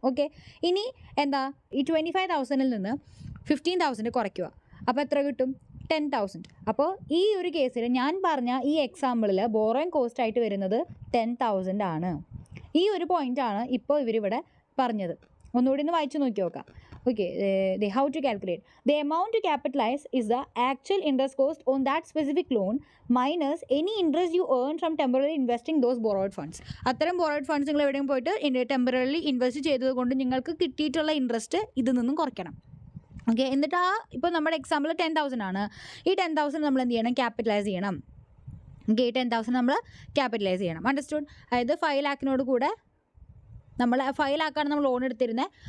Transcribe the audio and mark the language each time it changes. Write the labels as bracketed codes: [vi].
[ml] Okay, ഇനി എന്താ ഈ 25,000-ൽ നിന്ന് 15,000 കുറയ്ക്കുക. അപ്പോൾ എത്ര കിട്ടും? 10,000. അപ്പോൾ ഈ ഒരു കേസിൽ ഞാൻ പറഞ്ഞ ഈ എക്സാമ്പിളിൽ ബോറോയിങ് കോസ്റ്റ് ആയിട്ട് വരുന്നത് 10,000 ആണ്. ഈ ഒരു പോയിൻ്റാണ് ഇപ്പോൾ ഇവരിവിടെ പറഞ്ഞത്. ഒന്നുകൂടി ഒന്ന് വായിച്ചു നോക്കി നോക്കാം. [en] Okay, how to calculate? The amount to capitalize is the actual interest cost on that specific loan minus any interest you earn from temporarily investing those borrowed funds. [ml] അത്തരം borrowed funds നിങ്ങൾ എവിടെയും പോയിട്ട് ടെമ്പററിലി ഇൻവെസ്റ്റ് ചെയ്തത് കൊണ്ട് നിങ്ങൾക്ക് കിട്ടിയിട്ടുള്ള interest ഇതിൽ നിന്നും കുറയ്ക്കണം. ഓക്കെ. എന്നിട്ട് ഇപ്പോൾ നമ്മുടെ എക്സാമ്പിൾ 10,000 ആണ്. ഈ 10,000 നമ്മൾ എന്ത് ചെയ്യണം? ക്യാപിറ്റലൈസ് ചെയ്യണം. ഓക്കെ, 10,000 നമ്മൾ ക്യാപിറ്റലൈസ് ചെയ്യണം. അണ്ടർസ്റ്റുഡ്? അതായത് 5 ലാഖിനോട് കൂടെ നമ്മൾ 5 ലാഖാണ് നമ്മൾ ലോൺ എടുത്തിരുന്നത്.